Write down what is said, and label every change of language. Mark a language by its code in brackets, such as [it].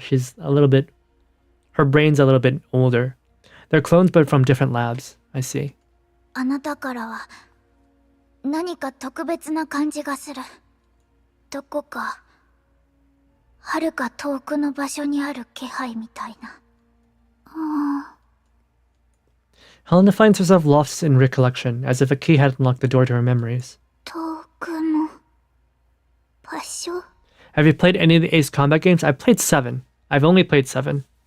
[en] She's her brain's a little bit older. They're clones, but from different labs. I see. [ja] あなたからは何か特別な感じがする。どこか遥か遠くの場所にある気配みたいな。 [en] Helena finds herself lost in recollection, as if a key had unlocked the door to her memories. [ja] 遠くの場所？ [en] Have you played any of the Ace Combat games? I've played 7. I've only played 7.